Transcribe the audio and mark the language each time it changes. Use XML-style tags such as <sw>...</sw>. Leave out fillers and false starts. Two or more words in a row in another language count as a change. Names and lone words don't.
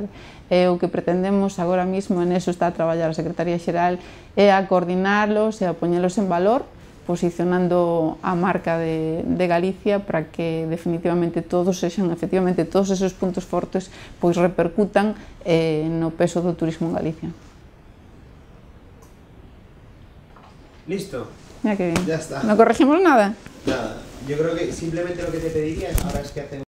<gl>E o que pretendemos agora mesmo, en eso está a traballar a Secretaría Xeral, é a coordinarlos e a poñelos en valor posicionando a marca de Galicia para que definitivamente todos esos puntos fortes pois repercutan no peso do turismo en Galicia.</gl> <es>Listo. Ya que bien. Ya está. ¿No corregimos nada? Nada. Yo creo que simplemente lo que te pediría ahora es que hacemos</es>